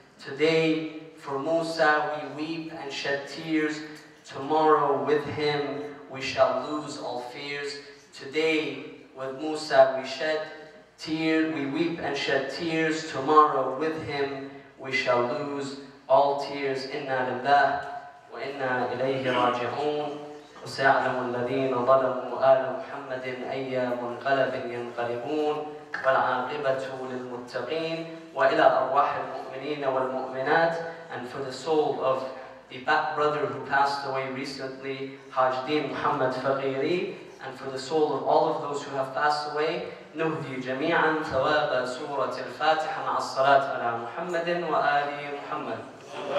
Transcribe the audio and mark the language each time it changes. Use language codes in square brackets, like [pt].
[en] Today for Musa we weep and shed tears. Tomorrow with him we shall lose all fears. Today with Musa we shed tears, we weep and shed tears. Tomorrow with him we shall lose all tears. [ar] Inna lillah wa inna ilayhi raji'un. وسيعلم الذين ظلموا آل محمد أي منقلب ينقلبون والعاقبة للمتقين. وإلى أرواح المؤمنين والمؤمنات. [en] And for the soul of the brother who passed away recently, Hajdi Muhammad Faqiri, and for the soul of all of those who have passed away, [ar] نهدي جميعا ثواب سورة الفاتحة مع الصلاة على محمد وآل محمد.